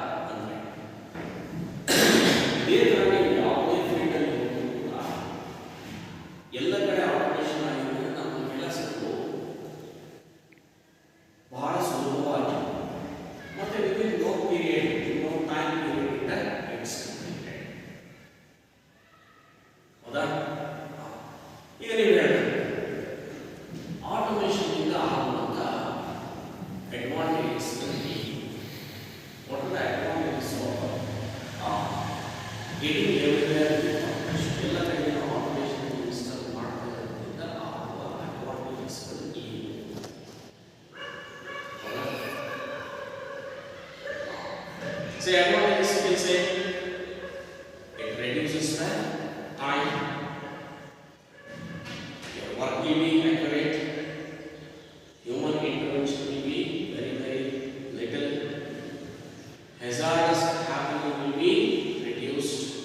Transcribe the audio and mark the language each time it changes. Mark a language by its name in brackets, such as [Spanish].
[Kannada] ಅಂದರೆ ಇದೇ ಥರ ಯಾವುದೇ ಫೀಲ್ಡಲ್ಲಿ ಹೋದರೂ ಕೂಡ ಎಲ್ಲ ಕಡೆ ಆಟೋಮೇಷನ್ ಆಗಿದ್ರೆ ನಮ್ಮ ಕೆಲಸಗಳು ಬಹಳ ಸುಲಭವಾಗಿ ಮತ್ತು [English] Within no period, no time period it's completed. [Kannada] ಹೌದಾ? ಈಗ ನೀವು ಹೇಳ್ಬೇಕು, ಆಟೋಮೇಷನ್ನಿಂದ ಆಗುವಂಥ advantages [English] what are the advantages of getting everywhere with automation? [Kannada] ಎಲ್ಲ ಕಡೆ ನಾವು ಆಟೋಮೇಷನ್ ಇನ್ಸ್ಟಾಲ್ ಮಾಡೋದ್ರಿಂದ ಆಗುವ ಅಡ್ವಾಂಟೇಜಸ್ಗಳು ಏನು? [English] Say advantages, you can say it reduces the time, your work will be accurate, human intervention will be very little, hazardous happening will be reduced,